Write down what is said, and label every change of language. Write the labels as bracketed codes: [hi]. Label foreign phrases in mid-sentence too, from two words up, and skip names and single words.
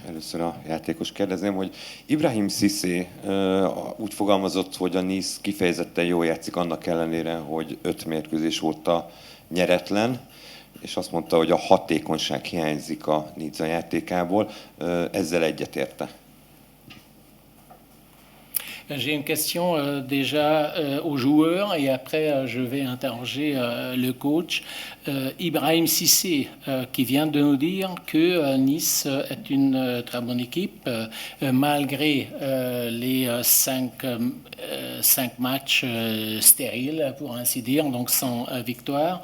[hu] Először a játékos kérdezném, hogy Ibrahim Cissé úgy fogalmazott, hogy a Nice kifejezetten jól játszik annak ellenére, hogy 5 mérkőzés óta nyeretlen, és azt mondta, hogy a hatékonyság hiányzik a Nice játékából. Ezzel egyetérte? [fr] J'ai une question déjà aux joueurs et après je vais interroger le coach. Ibrahim Cissé qui vient de nous dire que Nice est une très bonne équipe malgré les 5 matchs stériles pour ainsi dire, donc sans victoire.